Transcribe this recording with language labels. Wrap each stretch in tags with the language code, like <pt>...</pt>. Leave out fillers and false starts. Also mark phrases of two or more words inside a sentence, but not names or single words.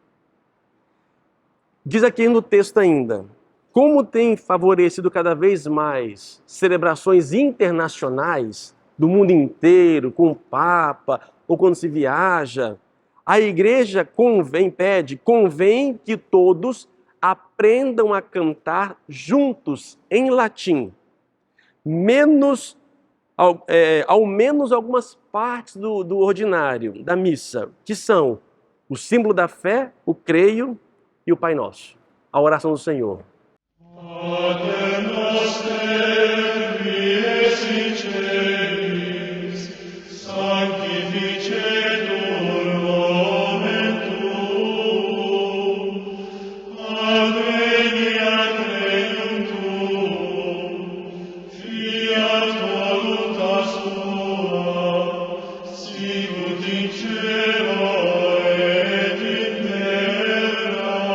<pt>Diz aqui no texto ainda, como tem favorecido cada vez mais celebrações internacionais do mundo inteiro, com o Papa, ou quando se viaja, a igreja convém que todos aprendam a cantar juntos em latim, ao menos algumas partes do ordinário, da missa, que são o símbolo da fé, o creio e o Pai Nosso, a oração do Senhor.</pt> <la>Pater noster, qui es in celis, sanctificetur nomen tuum, adveniat regnum tuum, fiat voluntas tua, sicut in cielo et in terra.</la>